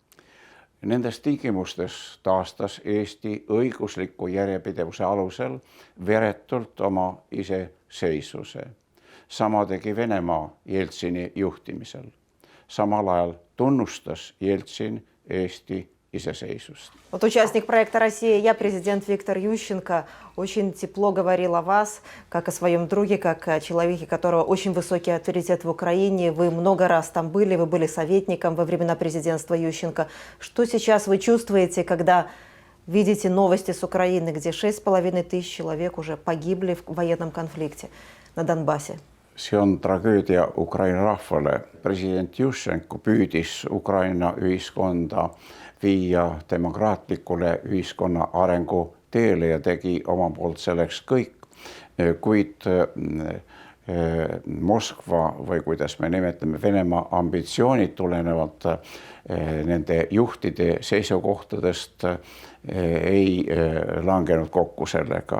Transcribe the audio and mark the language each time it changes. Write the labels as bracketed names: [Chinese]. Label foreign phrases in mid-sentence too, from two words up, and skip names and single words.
[Estonian] Nendes tingimustes taastas Eesti õigusliku järjepidevuse alusel veretult oma iseseisvuse. Sama tegi Venemaa Jeltsini juhtimisel. Samal ajal tunnustas Jeltsin Eesti iseseisвust. [Russian] Вот участник проекта «Россия, я», президент Виктор Ющенко, очень тепло говорил о вас, как о своем друге, как о человеке, у которого очень высокий авторитет в Украине. Вы много раз там были, вы были советником во времена президентства Ющенко. Что сейчас вы чувствуете, когда видите новости с Украины, где 6,5 тысяч человек уже погибли в военном конфликте на Донбассе? [Estonian] See on tragöödia Ukraina rahvale. President Juščenko püüdis Ukraina ühiskonda viia demokraatlikule ühiskonna arengu teele ja tegi oma poolt selleks kõik, kuid Moskva või kuidas me nimetame Venemaa ambitsioonid tulenevalt nende juhtide seisukohtadest ei langenud kokku sellega.